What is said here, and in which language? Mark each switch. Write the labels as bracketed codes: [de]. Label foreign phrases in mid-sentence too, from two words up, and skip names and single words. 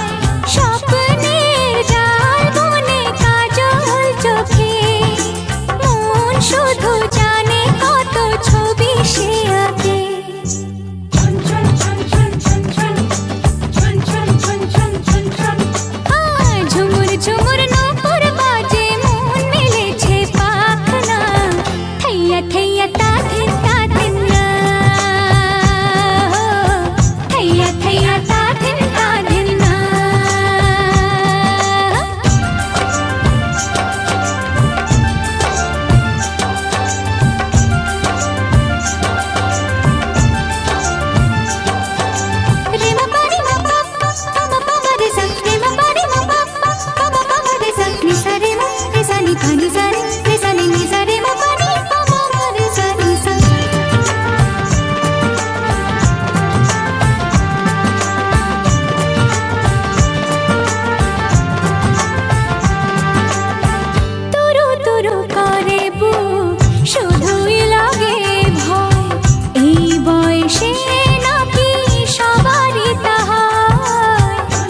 [bn] স্বপ্নের জাল বনে কাজল চোখে, মন শুধু জানে কত ছবি সে আঁকে। ঝুমুর ঝুমুর নূপুর বাজে, মন মেলেছে পাখনা, থैया थैया ताधिन ताधिन ना, थैया थैया ताधिन ताधिन ना। रे मा पा रे मा पा पा मा पा मा रे सा, रे मा पा रे मा पा पा पा मा रे सा, नि सा रे मा रे सा नि पा नि सा नि सा रे मा पा रे पा मा रे सा नि सा। তুরু তুরু করে বুক, শুধুই লাগে ভয়, এই বয়সে নাকি সবারই তা হয়।